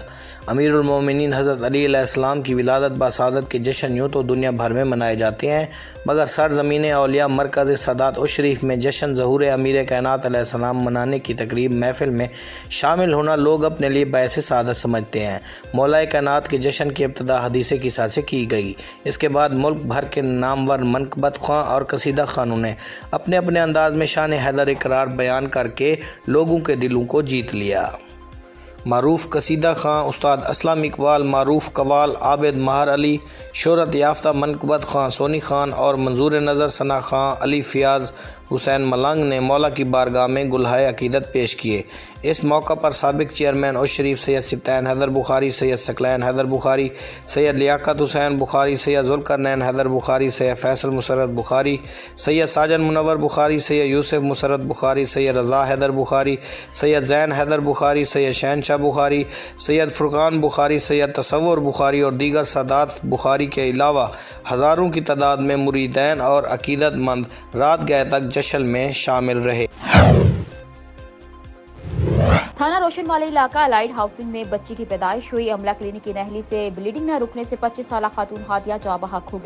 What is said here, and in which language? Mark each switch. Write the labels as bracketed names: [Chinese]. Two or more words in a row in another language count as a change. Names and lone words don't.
[Urdu] امیرالمومنین حضرت علی علیہ السلام کی ولادت باسعادت کے جشن یوں تو دنیا بھر میں منائے جاتے ہیں، مگر سرزمین اولیا مرکز سادات اس شریف میں جشن ظہور امیر کائنات علیہ السلام منانے کی تقریب محفل میں شامل ہونا لوگ اپنے لیے باعث سعادت سمجھتے ہیں. مولائے کائنات کے جشن کی ابتدا حدیث قصہ سے کی گئی. اس کے بعد ملک بھر کے نامور منقبت خواں اور قصیدہ خوانوں نے اپنے اپنے انداز میں شان حیدر اقرار بیان کرکے لوگوں کے دلوں کو جیت لیا. معروف قصیدہ خواں استاد اسلم اقبال، معروف قوال عابد مہر علی، شہرت یافتہ منقبت خواں سونی خان اور منظور نظر ثنا خواں علی فیاض حسین ملنگ نے مولا کی بارگاہ میں گلہائے عقیدت پیش کیے. اس موقع پر سابق چیئرمین اس شریف سید سبطین حیدر بخاری، سید ثقلین حیدر بخاری، سید لیاقت حسین بخاری، سید ذوالقرنین حیدر بخاری، سید فیصل مسرت بخاری، سید ساجن منور بخاری، سید یوسف مسرت بخاری، سید رضا حیدر بخاری، سید زین حیدر بخاری، سید شہنشاہ بخاری، سید فرقان بخاری، سید تصور بخاری اور دیگر سادات بخاری کے علاوہ ہزاروں کی تعداد میں مریدین اور عقیدت مند رات گئے تک جشن میں شامل رہے. تھانہ روشن والا علاقہ لائٹ ہاؤسنگ میں بچی کی پیدائش ہوئی. عملہ کلینک کی نہلی سے بلیڈنگ نہ رکنے سے 25 سال خاتون ہادیہ جاں بحق ہو گئی.